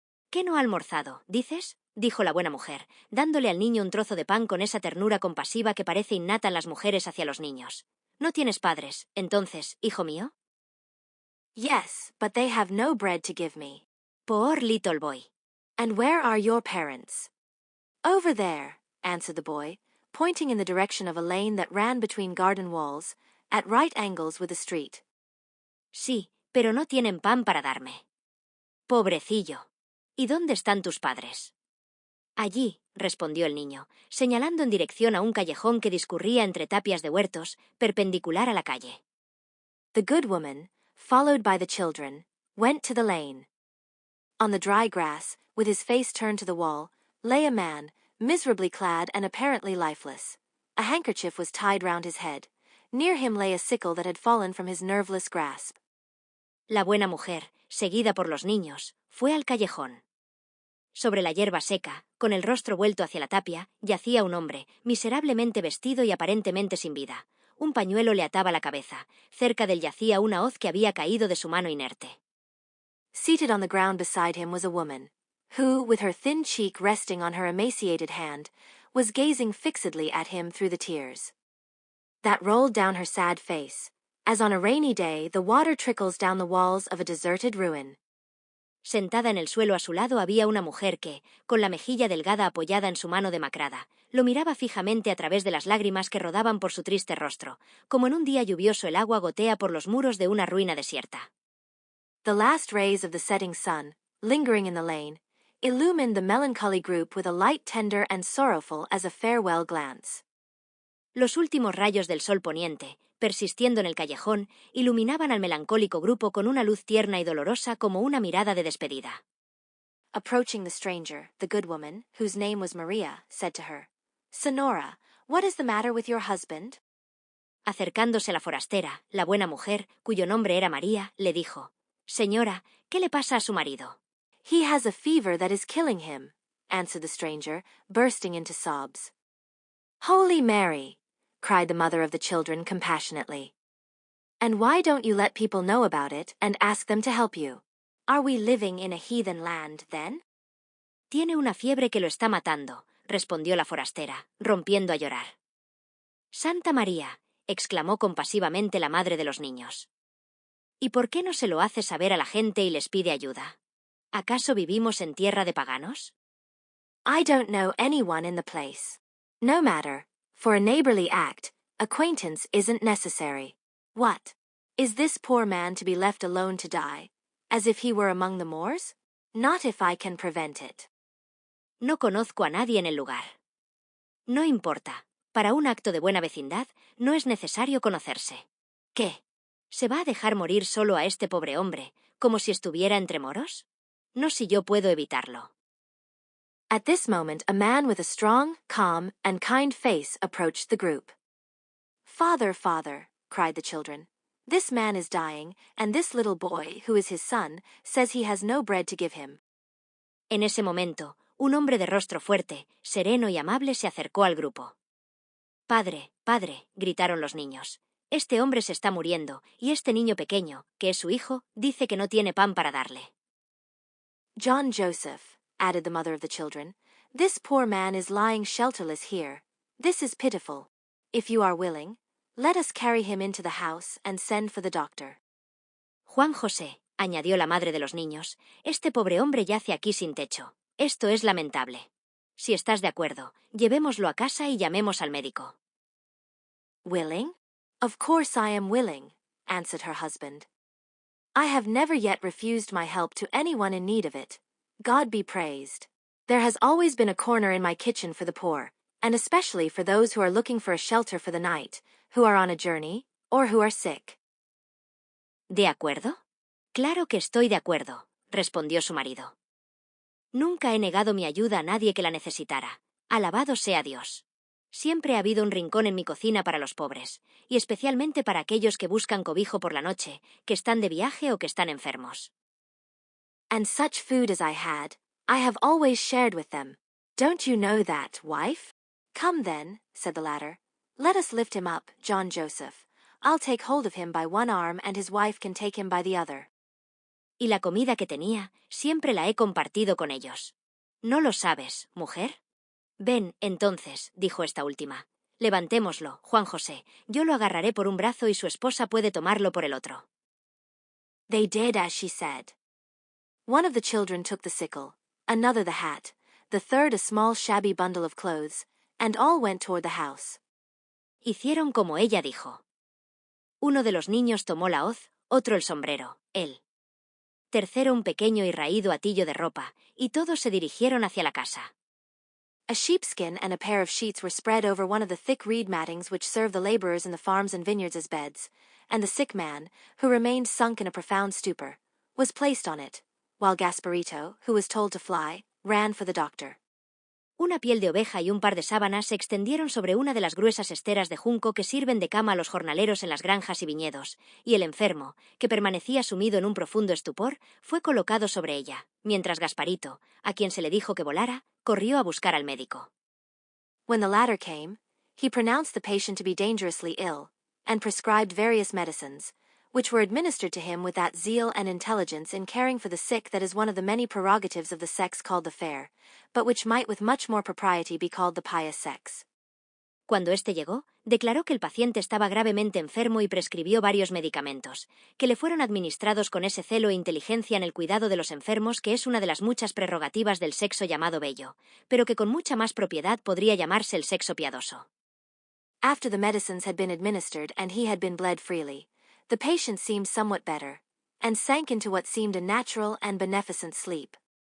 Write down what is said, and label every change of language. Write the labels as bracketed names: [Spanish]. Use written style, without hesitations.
[Spanish] ¿Qué no ha almorzado, dices? Dijo la buena mujer, dándole al niño un trozo de pan con esa ternura compasiva que parece innata en las mujeres hacia los niños. ¿No tienes padres, entonces, hijo mío? [English] Yes, but they have no bread to give me. Poor little boy. And where are your parents? Over there, answered the boy, pointing in the direction of a lane that ran between garden walls, at right angles with the street. [Spanish] Sí, pero no tienen pan para darme. Pobrecillo. ¿Y dónde están tus padres? Allí, respondió el niño, señalando en dirección a un callejón que discurría entre tapias de huertos, perpendicular a la calle. [English] The good woman, followed by the children, went to the lane. On the dry grass, with his face turned to the wall, lay a man, miserably clad and apparently lifeless. A handkerchief was tied round his head. Near him lay a sickle that had fallen from his nerveless grasp. [Spanish] La buena mujer, seguida por los niños, fue al callejón. Sobre la hierba seca, con el rostro vuelto hacia la tapia, yacía un hombre, miserablemente vestido y aparentemente sin vida. Un pañuelo le ataba la cabeza. Cerca del yacía una hoz que había caído de su mano inerte. [English] Seated on the ground beside him was a woman, who, with her thin cheek resting on her emaciated hand, was gazing fixedly at him through the tears that rolled down her sad face, as on a rainy day the water trickles down the walls of a deserted ruin. [Spanish] Sentada en el suelo a su lado había una mujer que, con la mejilla delgada apoyada en su mano demacrada, lo miraba fijamente a través de las lágrimas que rodaban por su triste rostro, como en un día lluvioso el agua gotea por los muros de una ruina desierta. [English] The last rays of the setting sun, lingering in the lane, illumined the melancholy group with a light tender and sorrowful as a farewell glance. [Spanish] Los últimos rayos del sol poniente, persistiendo en el callejón, iluminaban al melancólico grupo con una luz tierna y dolorosa como una mirada de despedida. [English] Approaching the stranger, the good woman, whose name was Maria, said to her, "Sonora, what is the matter with your husband?" [Spanish] Acercándose a la forastera, la buena mujer, cuyo nombre era María, le dijo, «Señora, ¿qué le pasa a su marido?» [English] "He has a fever that is killing him," answered the stranger, bursting into sobs. "Holy Mary!" cried the mother of the children compassionately. "And why don't you let people know about it and ask them to help you? Are we living in a heathen land, then?" [Spanish] «Tiene una fiebre que lo está matando», respondió la forastera, rompiendo a llorar. «Santa María», exclamó compasivamente la madre de los niños. «¿Y por qué no se lo hace saber a la gente y les pide ayuda? ¿Acaso vivimos en tierra de paganos?» [English] "I don't know anyone in the place. No matter. For a neighborly act, acquaintance isn't necessary. What? Is this poor man to be left alone to die, as if he were among the Moors? Not if I can prevent it." [Spanish] «No conozco a nadie en el lugar». «No importa. Para un acto de buena vecindad no es necesario conocerse». «¿Qué? ¿Se va a dejar morir solo a este pobre hombre, como si estuviera entre moros? No si yo puedo evitarlo». [English] At this moment a man with a strong, calm, and kind face approached the group. "Father, father," cried the children, "this man is dying, and this little boy, who is his son, says he has no bread to give him." [Spanish] En ese momento, un hombre de rostro fuerte, sereno y amable se acercó al grupo. «Padre, padre», gritaron los niños, «este hombre se está muriendo, y este niño pequeño, que es su hijo, dice que no tiene pan para darle». [English] "John Joseph," added the mother of the children, "this poor man is lying shelterless here. This is pitiful. If you are willing, let us carry him into the house and send for the doctor." [Spanish] «Juan José», añadió la madre de los niños, «este pobre hombre yace aquí sin techo. Esto es lamentable. Si estás de acuerdo, llevémoslo a casa y llamemos al médico». [English] "Willing? Of course I am willing," answered her husband. "I have never yet refused my help to anyone in need of it. God be praised. There has always been a corner in my kitchen for the poor, and especially for those who are looking for a shelter for the night, who are on a journey, or who are sick." [Spanish] «¿De acuerdo? Claro que estoy de acuerdo», respondió su marido. «Nunca he negado mi ayuda a nadie que la necesitara. Alabado sea Dios. Siempre ha habido un rincón en mi cocina para los pobres, y especialmente para aquellos que buscan cobijo por la noche, que están de viaje o que están enfermos». [English] "And such food as I had, I have always shared with them. Don't you know that, wife? Come then," said the latter. "Let us lift him up, John Joseph. I'll take hold of him by one arm and his wife can take him by the other." [Spanish] «Y la comida que tenía, siempre la he compartido con ellos. ¿No lo sabes, mujer?» «Ven, entonces», dijo esta última. «Levantémoslo, Juan José. Yo lo agarraré por un brazo y su esposa puede tomarlo por el otro». [English] They did as she said. One of the children took the sickle, another the hat, the third a small shabby bundle of clothes, and all went toward the house. [Spanish] Hicieron como ella dijo. Uno de los niños tomó la hoz, otro el sombrero, él. Tercero un pequeño y raído atillo de ropa, y todos se dirigieron hacia la casa. [English] A sheepskin and a pair of sheets were spread over one of the thick reed mattings which served the laborers in the farms and vineyards as beds, and the sick man, who remained sunk in a profound stupor, was placed on it, while Gasparito, who was told to fly, ran for the doctor. [Spanish] Una piel de oveja y un par de sábanas se extendieron sobre una de las gruesas esteras de junco que sirven de cama a los jornaleros en las granjas y viñedos, y el enfermo, que permanecía sumido en un profundo estupor, fue colocado sobre ella, mientras Gasparito, a quien se le dijo que volara, corrió a buscar al médico. [English] When the latter came, he pronounced the patient to be dangerously ill, and prescribed various medicines, which were administered to him with that zeal and intelligence in caring for the sick that is one of the many prerogatives of the sex called the fair, but which might with much more propriety be called the pious sex. [Spanish] Cuando éste llegó, declaró que el paciente estaba gravemente enfermo y prescribió varios medicamentos, que le fueron administrados con ese celo e inteligencia en el cuidado de los enfermos que es una de las muchas prerrogativas del sexo llamado bello, pero que con mucha más propiedad podría llamarse el sexo piadoso. [English] After the medicines had been administered and he had been bled freely, the patient seemed somewhat better, and sank into what seemed a natural and beneficent sleep.